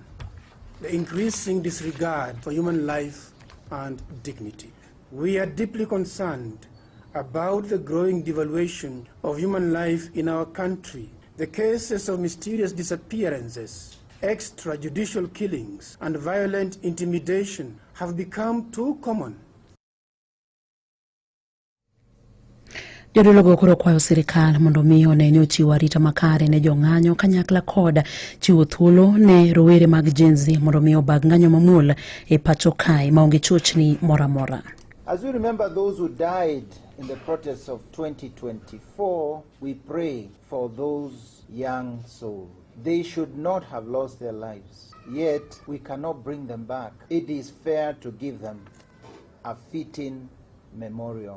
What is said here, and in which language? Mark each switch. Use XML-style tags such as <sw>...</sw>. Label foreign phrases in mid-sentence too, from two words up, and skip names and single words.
<en>The increasing disregard for human life and dignity. We are deeply concerned about the growing devaluation of human life in our country. The cases of mysterious disappearances, extrajudicial killings, and violent intimidation have become too common.</en> <luo>Jodolo go koro kwayo sirkal mondo miyo ne ochiw arita makare ne jong'anyo kanyakla kod chiwo thuolo ne rowere mag Gen Z mondo miyo bag ng'anyo mamuol e pacho kae maonge chochni mora mora.</luo> <en>As we remember those who died in the protests of 2024, we pray for those young souls. They should not have lost their lives, yet we cannot bring them back. It is fair to give them a fitting memorial.</en>